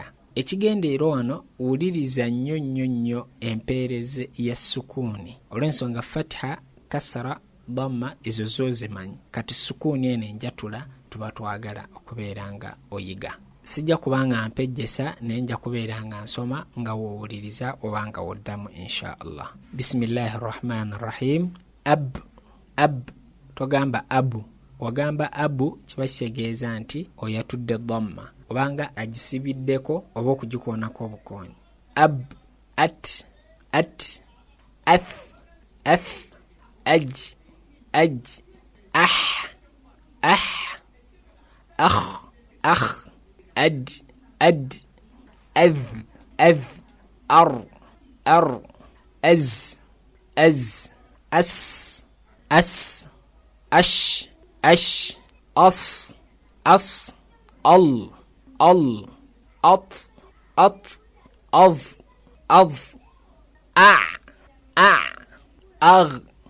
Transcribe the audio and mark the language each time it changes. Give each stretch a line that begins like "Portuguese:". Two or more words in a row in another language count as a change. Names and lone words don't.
Ganda: Ekigendeerwa wano wuliriza nnyo empeerezi ya sukuni olw'ensonga fatha, kasara, dhamma ezo zo zimanyi, kati sukuni eno enjatula tuba twagala okubeera nga oyiga. Sijja kubanga mpejjesa naye nja kubeera nga nsoma nga woowuliriza oba nga woddamu
Arabic: إن شاء الله. بسم الله الرحمن الرحيم.
Ganda: Ab togamba abu. Wagamba abu kiba kitegeeza nti oyatudde dhamma obanga agisibiddeko oba okugikoonako obukoonyi.
Arabic: أب، أت، أث، أج، أخ، أد, أر، أز، أس، أش، أص، أل، أط، أظ، أغ,